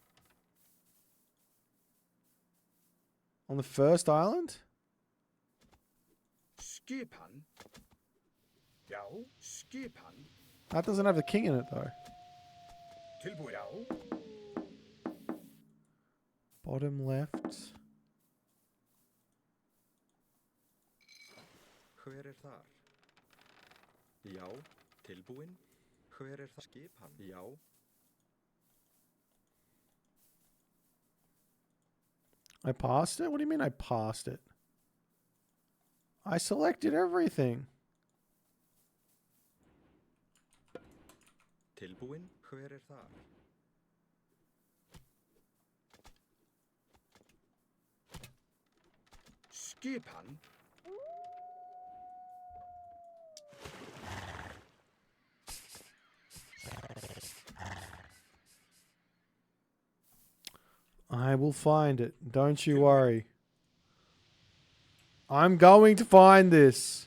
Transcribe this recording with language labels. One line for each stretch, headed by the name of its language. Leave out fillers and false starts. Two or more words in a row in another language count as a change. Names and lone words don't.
English: On the first island? That doesn't have the king in it though. Bottom left.
Icelandic: Hver þar? Já, tilbúin. Hver það skipan? Já.
English: I passed it? What do you mean I passed it? I selected everything.
Icelandic: Tilbúin. Hver þar? Skipan?
English: I will find it. Don't you worry. I'm going to find this.